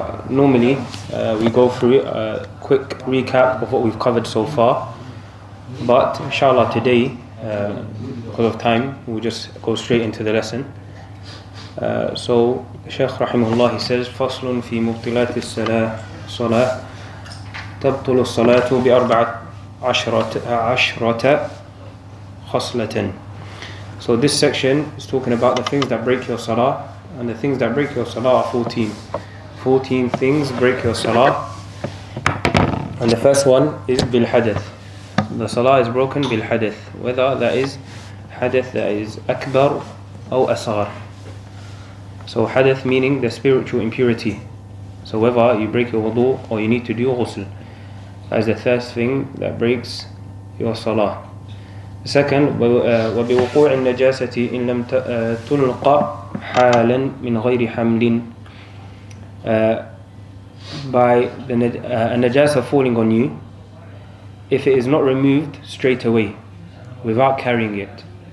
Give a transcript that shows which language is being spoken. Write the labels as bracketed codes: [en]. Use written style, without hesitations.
[en] Normally we go through a quick recap of what we've covered so far, but inshallah today, because of time, we'll just go straight into the lesson. So Shaykh rahimahullah, he says [ar] فصل في مبطلات الصلاة تبطل الصلاة بأربعة عشرة خصلة. [en] So this section is talking about the things that break your salah, and the things that break your salah are 14 things break your salah. And the first one is bil hadath. The salah is broken bil hadath, whether that is hadath that is akbar or asghar. So hadath meaning the spiritual impurity. So whether you break your wudu or you need to do ghusl, that is the first thing that breaks your salah. The second, [ar] وبوقوع النجاسة إن لم تلقى حالا من غير حمل. [en] By the najasa falling on you, if it is not removed straight away, without carrying it.